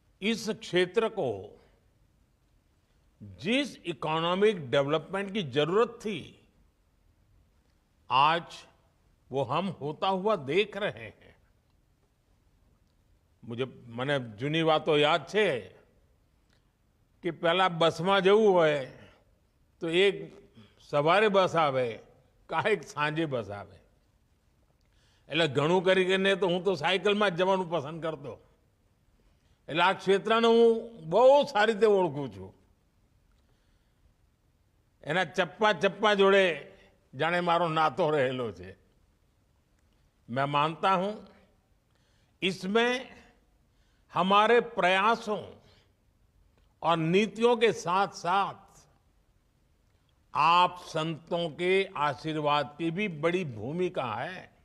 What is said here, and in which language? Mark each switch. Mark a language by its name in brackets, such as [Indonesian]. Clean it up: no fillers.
[Hindi] इस क्षेत्र को जिस इकोनॉमिक डेवलपमेंट की जरूरत थी, आज वो हम होता हुआ देख रहे हैं। [Gujarati] મને જૂની વાતો યાદ છે કે પહેલા બસમાં જવું હોય તો એક સવારે બસ આવે, કાંઈક સાંજે બસ આવે. એટલે ઘણું કરીને તો હું તો સાયકલમાં જ જવાનું પસંદ કરતો. એટલે આ ક્ષેત્રને હું બહુ સારી રીતે ઓળખું છું. એના ચપ્પા ચપ્પા જોડે जाने मारो नातो रहेलो छे. [Hindi] मैं मानता हूं इसमें हमारे प्रयासों और नीतियों के साथ साथ आप संतों के आशीर्वाद की भी बड़ी भूमिका है.